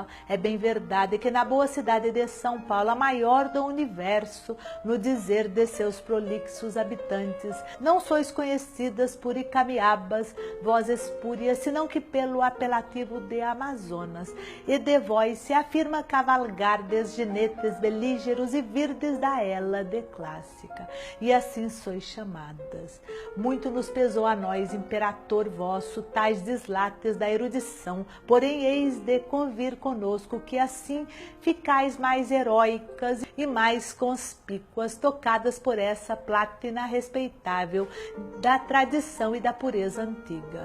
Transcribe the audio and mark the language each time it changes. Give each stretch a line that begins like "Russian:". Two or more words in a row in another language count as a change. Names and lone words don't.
Portuguese: É bem verdade que na boa cidade de São Paulo, a maior do universo, no dizer de seus prolixos habitantes, não sois conhecidas por Icamiabas, vós espúrias, senão que pelo apelativo de Amazonas, e de vós se afirma cavalgardes ginetes belígeros e virdes da Hélade clássica, e assim sois chamadas. Muito nos pesou a nós, imperator vosso, tais deslates da erudição, porém eis de convir conosco que assim ficais mais heróicas e mais conspícuas, tocadas por essa plátina respeitável da tradição e da pureza antiga.